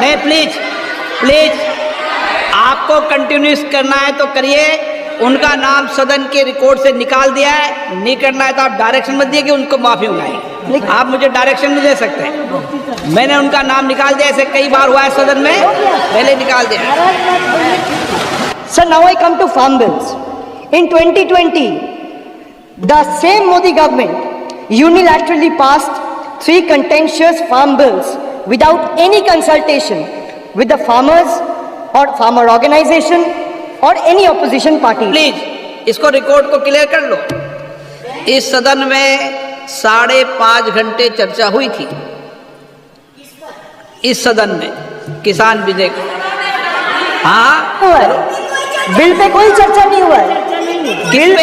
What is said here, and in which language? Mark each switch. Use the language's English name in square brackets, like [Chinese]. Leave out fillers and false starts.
[Hindi] नहीं please please, आपको continuous करना है तो करिए। उनका नाम सदन के रिकॉर्ड से निकाल दिया है, नहीं करना है तो आप डायरेक्शन मत दिए कि उनको माफी मंगाएं। आप मुझे डायरेक्शन नहीं दे सकते। मैंने उनका नाम निकाल दिया, ऐसे कई बार हुआ है सदन में, पहले निकाल दिया। [English] Sir, now I come to farm bills. In 2020, the same Modi government unilaterally passed 3 contentious farm bills without any consultation with the farmers or farmer organization or any opposition party. [Hindi] Please इसको record को clear कर लो। इस सदन में 5.5 घंटे चर्चा हुई थी, इस सदन में किसान विधेयक। हाँ, हुआ है। बिल पे कोई चर्चा नहीं हुआ है, बिल पे